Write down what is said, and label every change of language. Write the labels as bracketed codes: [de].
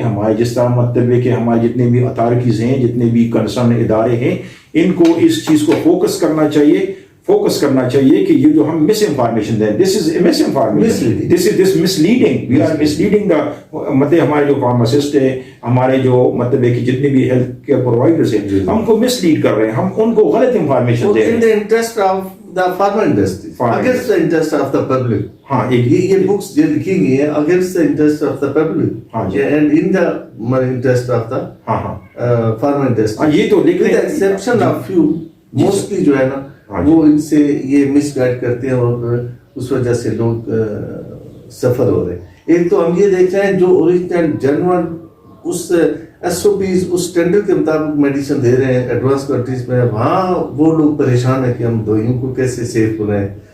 [ur] ہمارے جس طرح مطلب ہے کہ ہمارے جتنے بھی اتھارٹیز ہیں, جتنے بھی کنسرن ادارے ہیں, ان کو اس چیز کو فوکس کرنا چاہیے. فوکس کرنا چاہیے کہ یہ جو ہم مس انفارمیشن دیں, [en] this is misinformation, this misleading, we are misleading the, [ur] مطلب ہمارے جو فارماسسٹ ہیں, ہمارے جو مطلب ہے کہ جتنے بھی ہیلتھ کیئر پرووائڈرس ہیں, ہم کو مس لیڈ کر رہے ہیں, ہم ان کو غلط انفارمیشن دے رہے ہیں. [en] In the interest of the pharma industry, against the interest of the public. [ur] ہاں یہ books یہ لکھی گئی ہیں [en] against the interest of the public and in the interest of the pharma industry. [ur] یہ تو [en] with the exception of few, mostly [ur] جو ہے نا وہ ان سے یہ مس گائڈ کرتے ہیں اور اس وجہ سے لوگ سفر ہو رہے ہیں. ایک تو ہم یہ دیکھ رہے ہیں جو اوریجنل جنرل اس ایس او پیز اس اسٹینڈرڈ کے مطابق میڈیسن دے رہے ہیں ایڈوانس کنٹریز میں, وہاں وہ لوگ پریشان ہیں کہ ہم دوائیوں کو کیسے سیو کریں.